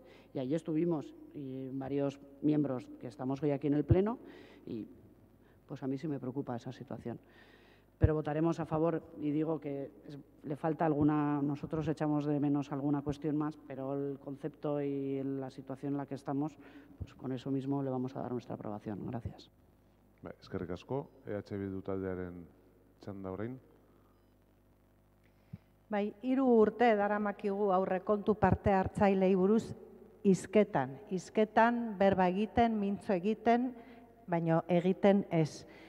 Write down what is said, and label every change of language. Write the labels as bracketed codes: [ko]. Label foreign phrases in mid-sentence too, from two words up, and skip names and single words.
[es] Y allí estuvimos y varios miembros que estamos hoy aquí en el Pleno y pues a mí sí me preocupa esa situación. Pero votaremos a favor y digo que le falta alguna, nosotros echamos de menos alguna cuestión más, pero el concepto y la situación en la que estamos, pues con eso mismo le vamos a dar nuestra aprobación. Gracias. [eu] Eskerrik asko, Bildu taldearen txanda orain. Bai, 3 urte daramakigu aurrekontu parte hartzailei buruz hizketan, berba egiten, mintzo egiten, baino egiten ez.